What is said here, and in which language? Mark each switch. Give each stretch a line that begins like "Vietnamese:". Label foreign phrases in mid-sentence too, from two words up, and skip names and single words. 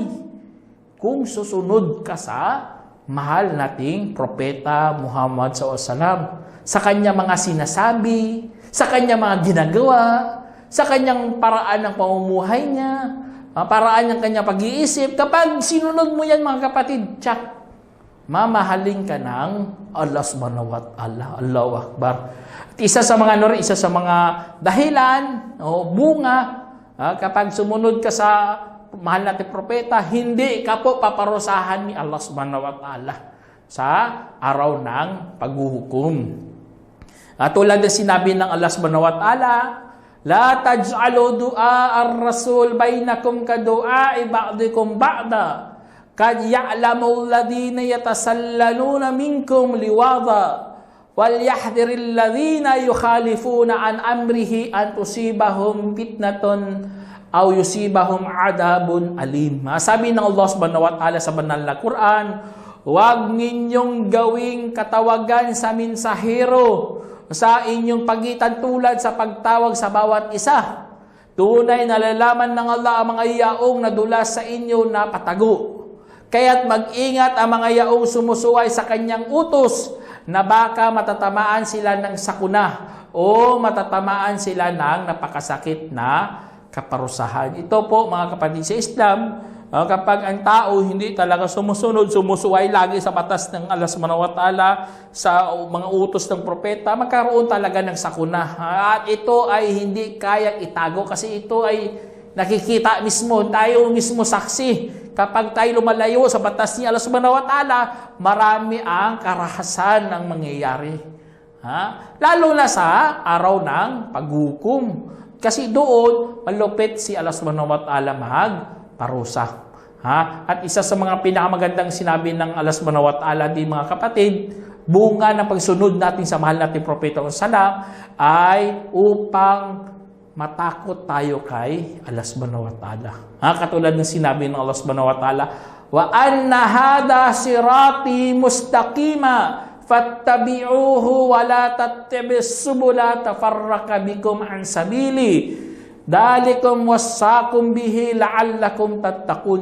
Filipino: Kung susunod ka sa mahal nating propeta Muhammad SAW, sa kanya mga sinasabi, sa kanya mga ginagawa, sa kanyang paraan ng pamumuhay niya, paraan ng kanyang pag-iisip. Kapag sinunod mo yan, mga kapatid, tsak, mamahalin ka ng Allah
Arabic: سبحانه وتعالى. الله أكبر.
Filipino: Isa sa mga dahilan o bunga, kapag sumunod ka sa mahal nating propeta, hindi ka po paparusahan ni Allah
Arabic: سبحانه وتعالى
Filipino: sa araw ng paghuhukom. Tulad ng sinabi ng
Arabic: Allah سبحانه وتعالى لا تجعلوا دعاء الرسول بينكم كدعاء بعضكم بعضا قد يعلم الذين يتسللون منكم لواذا وَلْيَحْذِرِ الَّذِينَ يُخَالِفُونَ عَنْ أَمْرِهِ أَنْ تُصِيبَهُمْ فِتْنَةٌ أَوْ يُصِيبَهُمْ عَذَابٌ أَلِيمٌ.
Filipino: Sabi ng Allah
Arabic: سبحانه وتعالى
Filipino: sa banal na Quran, huwag ninyong gawing katawagan sa mensahero sa inyong pagitan tulad sa pagtawag sa bawat isa. Tunay na nalalaman ng Allah ang mga yaong nadulas sa inyo na patago. Kaya't mag-ingat ang mga yaong sumusuway sa kanyang utos na baka matatamaan sila ng sakuna o matatamaan sila ng napakasakit na kaparusahan. Ito po mga kapatid sa Islam, kapag ang tao hindi talaga sumusuway lagi sa batas ng Allah
Arabic: سبحانه وتعالى,
Filipino: sa mga utos ng propeta, magkaroon talaga ng sakuna. At ito ay hindi kayang itago kasi ito ay nakikita mismo, tayo mismo saksi. Kapag tayo lumalayo sa batas ni Allah
Arabic: سبحانه وتعالى,
Filipino: marami ang karahasan ng mangyayari. Lalo na sa araw ng paghukom. Kasi doon, malupit si Allah
Arabic: سبحانه وتعالى
Filipino: magparusa. At isa sa mga pinakamagandang sinabi ng Allah
Arabic: سبحانه وتعالى,
Filipino: di mga kapatid, bunga ng pagsunod natin sa mahal nating propeta salam ay upang matakot tayo kay Allah
Arabic: سبحانه وتعالى.
Filipino: Katulad ng sinabi ng
Arabic: Allah سبحانه وتعالى وأن هذا صراطي مستقيما فاتبعوه ولا تتبعوا السبل فتفرق بكم عن سبيله ذلكم وصاكم به لعلكم تتقون.